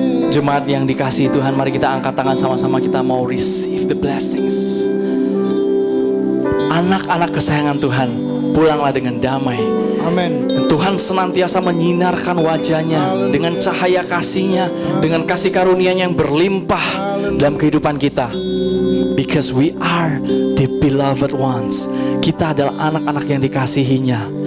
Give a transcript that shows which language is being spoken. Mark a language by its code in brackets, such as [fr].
[id] Jemaat yang dikasihi Tuhan, mari kita angkat tangan sama-sama, kita mau receive the blessings. Anak-anak kesayangan Tuhan, pulanglah dengan damai. Amin. Dan Tuhan senantiasa menyinarkan wajah-Nya dengan cahaya kasih-Nya, dengan kasih karunia-Nya yang berlimpah dalam kehidupan kita. [en] Because we are the beloved ones. [id] Kita adalah anak-anak yang dikasihi-Nya.